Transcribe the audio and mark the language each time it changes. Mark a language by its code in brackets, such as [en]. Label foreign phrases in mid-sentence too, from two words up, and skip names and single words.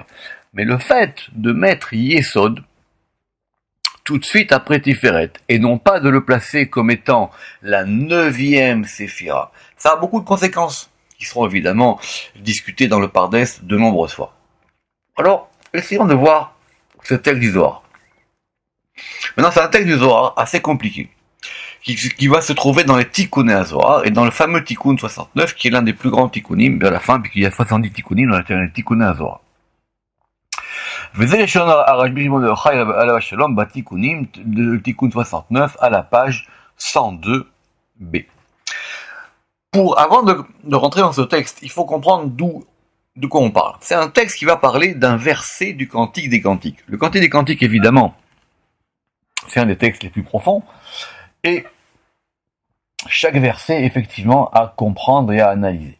[fr] Mais le fait de mettre Yesod tout de suite après Tiferet, et non pas de le placer comme étant la 9e séphira, ça a beaucoup de conséquences, qui seront évidemment discutées dans le Pardes de nombreuses fois. Alors, essayons de voir ce texte du Zohar. Maintenant, c'est un texte du Zohar assez compliqué, qui va se trouver dans les Tikkunei HaZohar, et dans le fameux Tikkun 69, qui est l'un des plus grands Tikkunim, à la fin, puisqu'il y a 70 Tikkunim dans les Tikkunei HaZohar. [he] וזה לשון הרשב"י שמעון בר יוחאי עליו השלום בתיקונים, [fr] de Tikkun 69 à la page 102b. Avant de rentrer dans ce texte, il faut comprendre de quoi on parle. C'est un texte qui va parler d'un verset du Cantique des Cantiques. Le Cantique des Cantiques, évidemment, c'est un des textes les plus profonds, et chaque verset, effectivement, à comprendre et à analyser.